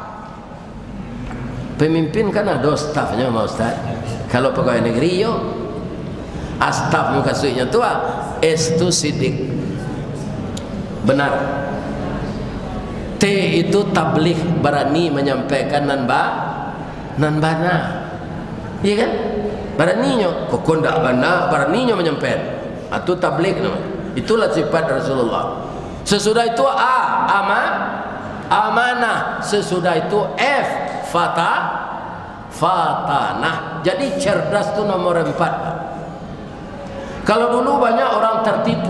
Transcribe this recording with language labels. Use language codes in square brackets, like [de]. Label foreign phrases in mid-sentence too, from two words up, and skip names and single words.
[id] Pemimpin kan ada staffnya, mau Ustaz. Kalau pegawai negeri yo, staf maksudnya tu itu sidik. Benar. T itu tabligh, berani menyampaikan [min] nan bana. [id] Iya kan? [min] Beraninya, kok ndak bana, [id] beraninya menyampaikan. Itu tabligh namanya. Itulah sifat Rasulullah. Sesudah itu amanah. Sesudah itu fatanah. Jadi cerdas itu nomor 4. Kalau dulu banyak orang tertipu.